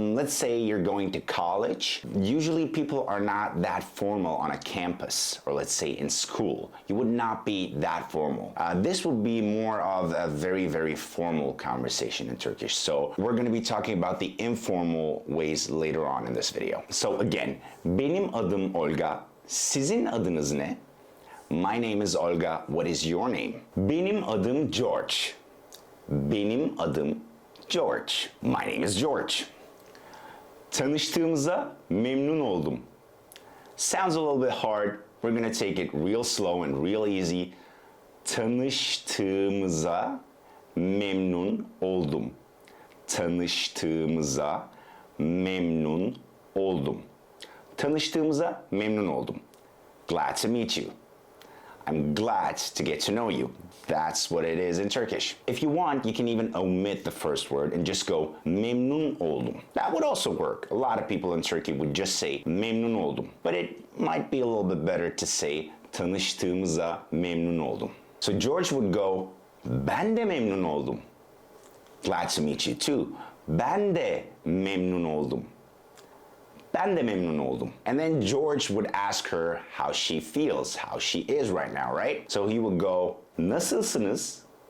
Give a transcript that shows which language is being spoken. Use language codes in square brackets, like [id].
[en] Let's say you're going to college. Usually people are not that formal on a campus, or let's say in school. You would not be that formal. This would be more of a very, very formal conversation in Turkish. So we're gonna be talking about the informal ways later on in this video. So again, [tr] benim adım Olga. Sizin adınız ne? [en] My name is Olga. What is your name? [tr] Benim adım George. Benim adım George. [en] My name is George. [tr] Tanıştığımıza memnun oldum. [en] Sounds a little bit hard. We're gonna take it real slow and real easy. [tr] Tanıştığımıza memnun oldum. Tanıştığımıza memnun oldum. Tanıştığımıza memnun oldum. [en] Glad to meet you. I'm glad to get to know you. That's what it is in Turkish. If you want, you can even omit the first word and just go [tr] memnun oldum. [en] That would also work. A lot of people in Turkey would just say [tr] memnun oldum. [en] But it might be a little bit better to say [tr] tanıştığımıza memnun oldum. [en] So George would go, [tr] ben de memnun oldum. [en] Glad to meet you too. [tr] Ben de memnun oldum. Ben de memnun oldum. [en] And then George would ask her how she feels, how she is right now, right? So he would go, [tr] nasılsınız?